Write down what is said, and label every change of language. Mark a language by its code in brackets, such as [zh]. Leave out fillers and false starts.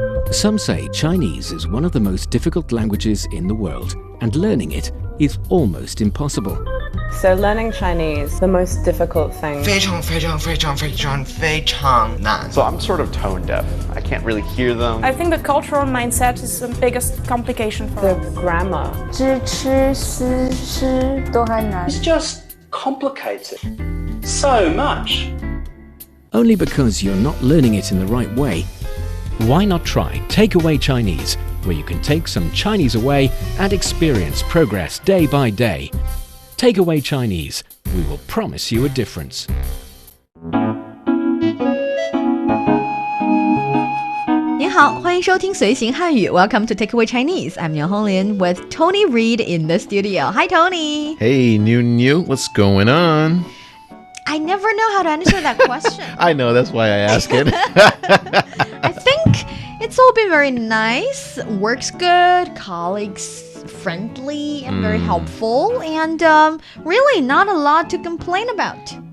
[en] Some say Chinese is one of the most difficult languages in the world, and learning it is almost impossible. So learning Chinese, the most difficult thing. [zh] 非常非常非常非常非常难. [en] So I'm sort of tone deaf. I can't really hear them. I think the cultural mindset is the biggest complication for The us. grammar. [zh] 知吃思诗都很难 [en] It's just complicated. So much. Only because you're not learning it in the right way. Why not try Takeaway Chinese, where you can take some Chinese away and experience progress day by day. Takeaway Chinese, we will promise you a difference. [zh] 您好，欢迎收听随行汉语 [en] Welcome to Takeaway Chinese. I'm Niuniu and Tony with Tony Reed in the studio. Hi, Tony. Hey, Niuniu, what's going on? I never know how to answer that question. I know, that's why I ask it. I think it's all been very nice, works good, colleagues friendly and very helpful, and really not a lot to complain about.